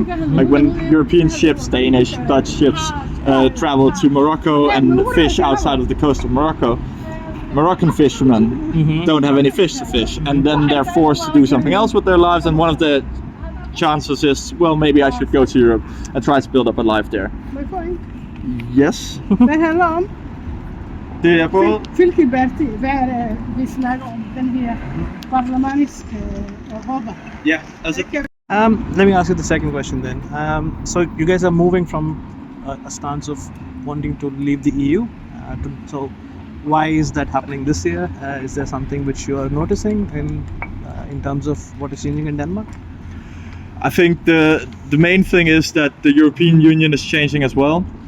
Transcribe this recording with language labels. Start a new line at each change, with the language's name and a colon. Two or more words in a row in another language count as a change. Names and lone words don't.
English: Like when European ships, Danish, Dutch ships, travel to Morocco and fish outside of the coast of Morocco, Moroccan fishermen don't have any fish to fish, and then they're forced to do something else with their lives, and one of the chances is, well, maybe I should go to Europe and try to build up a life there. Yes.
Danish: Det er både... Hvilke Berti, hvad er det, vi snakker om, den her parlamentariske råber? Yeah, altså...
English: Let me ask you the second question then. So you guys are moving from a stance of wanting to leave the EU. So why is that happening this year? Is there something which you are noticing in terms of what is changing in Denmark? I think the main thing is that the European Union is changing as well.